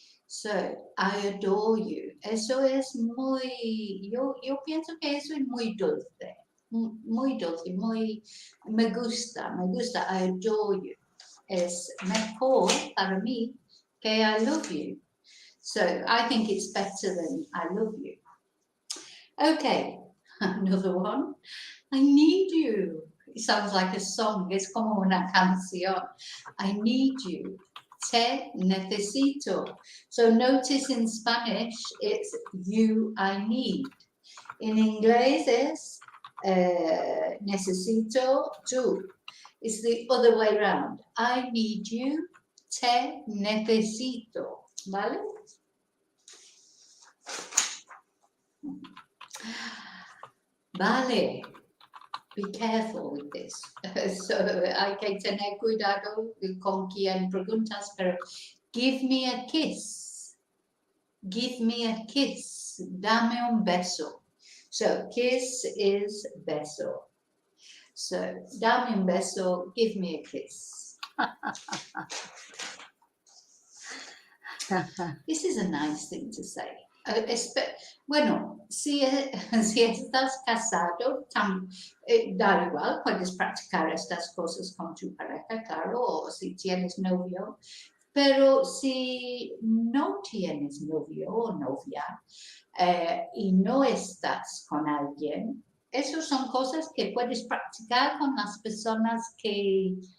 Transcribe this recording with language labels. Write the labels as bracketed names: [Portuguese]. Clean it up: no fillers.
[English] So, I adore you. [Spanish] Eso es muy, yo pienso que eso es muy dulce. Muy dulce, me gusta, [English] I adore you. [Spanish] Es mejor para mí que [English] I love you. So I think it's better than I love you. Okay, another one. I need you. It sounds like a song, [Spanish] es como una canción. [English] I need you. [Spanish] Te necesito. [English] So notice in Spanish, it's you, I need. [Spanish] In inglés es necesito tú. [English] It's the other way around. I need you, [Spanish] te necesito. ¿Vale? Vale. [English] Be careful with this. [Spanish] So hay que tener cuidado con quien preguntas, pero [English] give me a kiss. Give me a kiss. [Spanish] Dame un beso. [English] So, kiss is beso. So, [Spanish] dame un beso, [English] give me a kiss. This is a nice thing to say. [Spanish] Bueno, si estás casado, da igual, puedes practicar estas cosas con tu pareja, claro, o si tienes novio. Pero si no tienes novio o novia, y no estás con alguien, esas son cosas que puedes practicar con las personas que